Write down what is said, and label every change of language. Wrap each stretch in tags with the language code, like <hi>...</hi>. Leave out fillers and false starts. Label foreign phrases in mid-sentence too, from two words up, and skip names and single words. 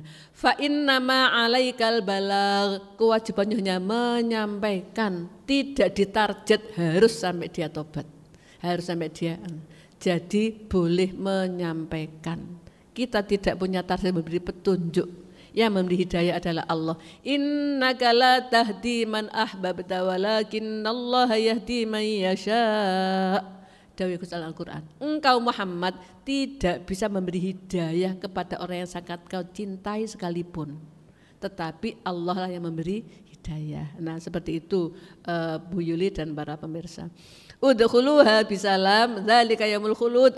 <ar>فإنما عليك البلاغ,</ar> <id>kewajibannya hanya menyampaikan, tidak ditarget harus sampai dia tobat, harus sampai dia. Jadi boleh menyampaikan. Kita tidak punya target memberi petunjuk. Yang memberi hidayah adalah Allah.</id> <ar>إنك لا تهدي من أحببت ولكن الله يهدي من يشاء.</ar> <jv>Dawuh Gusti Al-Qur'an.</jv> <id>Engkau Muhammad tidak bisa memberi hidayah kepada orang yang sangat kau cintai sekalipun. Tetapi Allah lah yang memberi hidayah. Nah, seperti itu Bu Yuli dan para pemirsa.</id> <ar>ادخلوها بسلام، ذلك يوم الخلود.</ar>